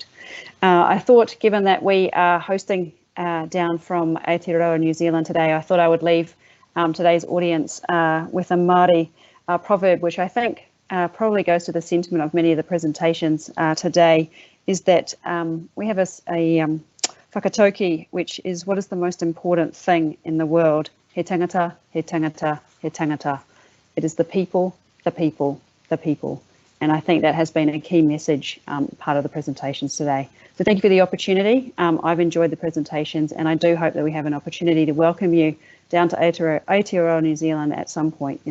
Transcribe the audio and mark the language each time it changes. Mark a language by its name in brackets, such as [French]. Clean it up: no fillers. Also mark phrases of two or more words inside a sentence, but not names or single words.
[English] I thought, given that we are hosting down from Aotearoa, New Zealand today, I thought I would leave today's audience with a Māori proverb, which I think probably goes to the sentiment of many of the presentations today, is that we have a whakatauki, which is what is the most important thing in the world. [Māori] He tangata, he tangata, he tangata. [English] It is the people, the people, the people. And I think that has been a key message part of the presentations today. So thank you for the opportunity. I've enjoyed the presentations, and I do hope that we have an opportunity to welcome you down to Aotearoa, New Zealand at some point in the future.